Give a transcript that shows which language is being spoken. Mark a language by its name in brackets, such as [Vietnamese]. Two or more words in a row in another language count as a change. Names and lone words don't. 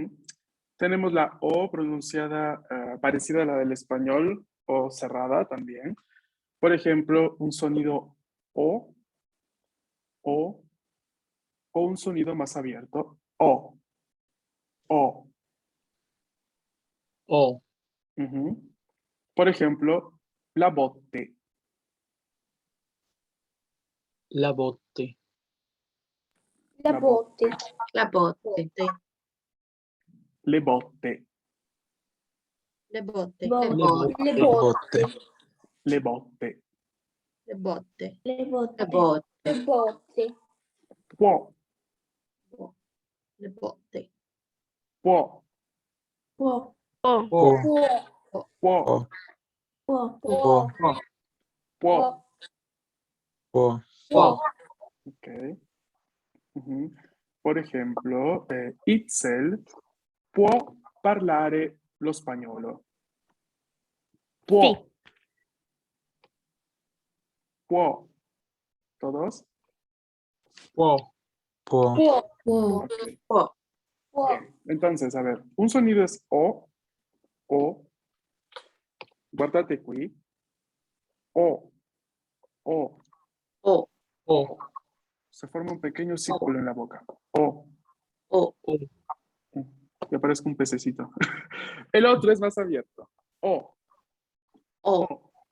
[Spanish] Tenemos la O pronunciada parecida a la del español o cerrada también. Por ejemplo, un sonido O, o un sonido más abierto. O. O. O. Ujú. Por ejemplo, [Italian] la botte. La botte. La La botte. La botte. Le botte. Le botte. Bo- Le botte. Le botte. botte. Le botte. Le botte. Le botte. Le botte. Le botte. Può. Le botte. Può. Può. O. O. Può. Può. O. Può. Può. Può. Può. Può. [Spanish] Ok. Ujú. Por ejemplo, [Italian] Itzel può parlare lo spagnolo. Può. [Spanish] Sí. [Italian] Può. ¿Todos? Può. Può. Può. Può. Ok. Può. Può. [Spanish] Entonces, a ver, un sonido es O. [Italian] Guardate qui. O. O. O. [Spanish] Se forma un pequeño círculo en la boca. O. O. Y aparezca un pececito. El otro es más abierto. O. O.